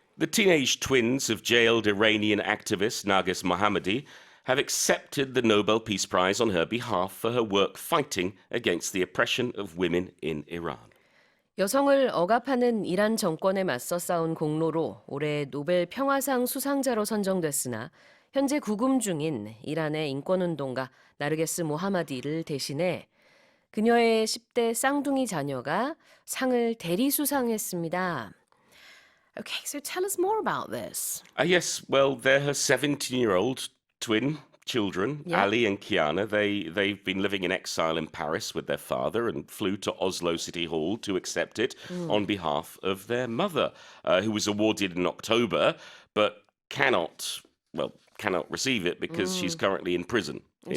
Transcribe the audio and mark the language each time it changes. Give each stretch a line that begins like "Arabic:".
English: The teenage twins of jailed Iranian activist Narges Mohammadi have accepted the Nobel Peace Prize on her behalf for her work fighting against the oppression of women in Iran.
Korean: 여성을 억압하는 이란 정권에 맞서 싸운 공로로 올해 노벨 평화상 수상자로 선정됐으나 현재 구금 중인 이란의 인권운동가 나르게스 모하마디를 대신해 그녀의 10대 쌍둥이 자녀가 상을 대리 수상했습니다.
English: Okay, so tell us more about this. Yes, well, they're her 17-year-old twin children, Yeah. Ali and Kiana. They've been living in exile in Paris with their father and flew to Oslo City Hall to accept it on behalf of their mother, who was awarded in October, but cannot receive it because she's currently in prison in